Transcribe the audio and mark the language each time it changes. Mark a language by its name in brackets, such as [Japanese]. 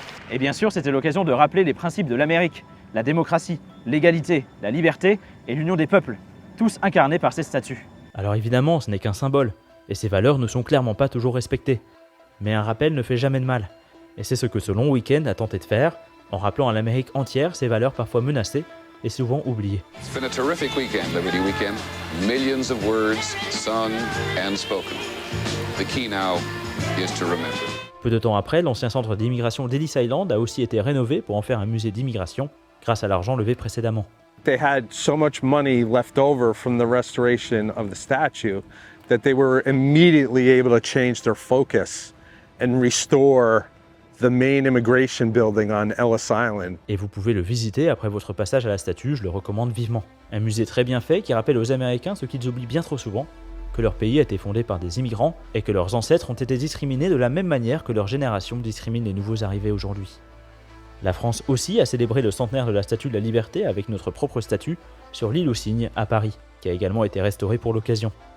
[French] Et bien sûr, c'était l'occasion de rappeler les principes de l'Amérique, la démocratie, l'égalité, la liberté et l'union des peuples, tous incarnés par ces statues. Alors évidemment, ce n'est qu'un symbole, et ces valeurs ne sont clairement pas toujours respectées. Mais un rappel ne fait jamais de mal, et c'est ce que ce long week-end a tenté de faire, en rappelant à l'Amérique entière ces valeurs parfois menacées et souvent oubliées. [English] It's been a terrific weekend, Liberty Weekend. Millions of words sung and spoken. The key now is to remember. [French] Peu de temps après, l'ancien centre d'immigration d'Ellis Island a aussi été rénové pour en faire un musée d'immigration, grâce à l'argent levé précédemment. [English] They had so much money left over from the restoration of the statue that they were immediately able to change their focus and restore the main immigration building on Ellis Island. [French] Et vous pouvez le visiter après votre passage à la statue, je le recommande vivement. Un musée très bien fait qui rappelle aux Américains ce qu'ils oublient bien trop souvent, que leur pays a été fondé par des immigrants et que leurs ancêtres ont été discriminés de la même manière que leur génération discrimine les nouveaux arrivés aujourd'hui. La France aussi a célébré le centenaire de la Statue de la Liberté avec notre propre statue sur l'île aux Cygnes à Paris, qui a également été restaurée pour l'occasion.